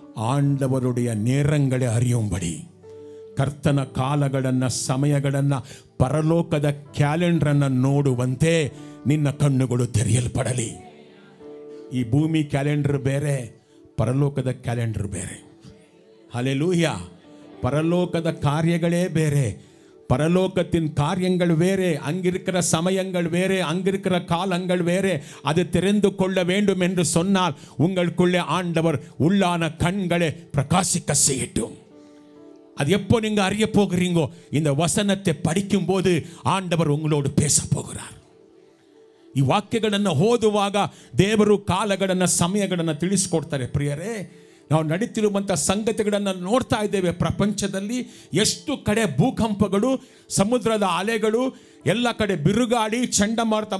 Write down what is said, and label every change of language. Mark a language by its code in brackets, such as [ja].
[ta] ஆண்டவருடைய நேரங்களை அறியும்படி, [kn] ಕರ್ತನ ಕಾಲಗಳನ್ನು ಸಮಯಗಳನ್ನು ಪರಲೋಕದ ಕ್ಯಾಲೆಂಡರನ್ನು ನೋಡುವಂತೆ ನಿನ್ನ ಕಣ್ಣುಗಳು ತೆರೆಯಲ್ಪಡಲಿ. ಈ ಭೂಮಿ ಕ್ಯಾಲೆಂಡರ್ ಬೇರೆ, ಪರಲೋಕದ ಕ್ಯಾಲೆಂಡರ್ ಬೇರೆ. [ta] ஹல்லேலூயா. பரலோகத காரியங்களே வேறே, பரலோகத்தின் காரியங்கள் வேறே, அங்கிருக்கிற சமயங்கள் வேறே, அங்கிருக்கிற காலங்கள் வேறே. அது தெரிந்து கொள்ள வேண்டும் என்று சொன்னால் உங்களுக்குள்ளே ஆண்டவர் உள்ளான கண்களை பிரகாசிக்க செய்யட்டும். அது எப்போ நீங்க அறிய போகிறீங்கோ? இந்த வசனத்தை படிக்கும் போது ஆண்டவர் உங்களோடு பேச போகிறார். [kn] ಈ ವಾಕ್ಯಗಳನ್ನು ಓದುವಾಗ ದೇವರು ಕಾಲಗಳನ್ನು ಸಮಯಗಳನ್ನು ತಿಳಿಸಿಕೊಡ್ತಾರೆ. ಪ್ರಿಯರೇ, ನಾವು ನಡೀತಿರುವಂಥ ಸಂಗತಿಗಳನ್ನು ನೋಡ್ತಾ ಇದ್ದೇವೆ. ಪ್ರಪಂಚದಲ್ಲಿ ಎಷ್ಟು ಕಡೆ ಭೂಕಂಪಗಳು, ಸಮುದ್ರದ ಅಲೆಗಳು, ಎಲ್ಲ ಕಡೆ ಬಿರುಗಾಳಿ, ಚಂಡಮಾರುತ.